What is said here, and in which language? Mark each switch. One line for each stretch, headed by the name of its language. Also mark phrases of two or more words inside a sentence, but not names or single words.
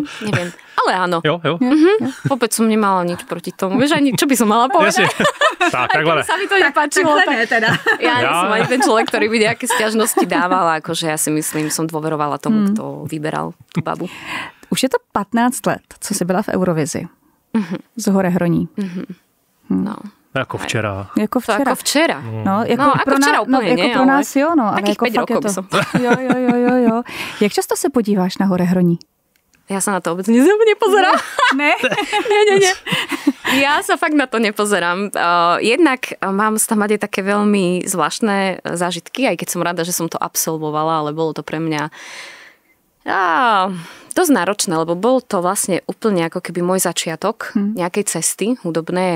Slovak: Neviem, ale áno.
Czech: Jo.
Slovak: Vôbec som nemala nič proti tomu. Vieš, ani čo by som mala povedať?
Czech: Takhle.
Slovak: Sa mi to nepáčilo. Teda. Ja som ani ten človek, ktorý by nejaké sťažnosti dával, akože ja si myslím, som dôverovala tomu, kto vyberal tú babu.
Czech: Už je to 15 let, co jsi byla v Eurovizi. Z Horehroní. No. Jako včera. Jako včera. No, jako včera úplně, jako pro nás jo, no. Ale jako
Slovak: 5 rokov by som.
Czech: Jo. Jak často se podíváš na Horehroní?
Slovak: Ja sa na to vôbec nepozerám.
Czech: Ne?
Slovak: Nie. Ja sa fakt na to nepozerám. Jednak mám z tam aj také veľmi zvláštne zážitky, aj keď som rada, že som to absolvovala, ale bolo to pre mňa dosť náročné, lebo bol to vlastne úplne ako keby môj začiatok nejakej cesty hudobnej.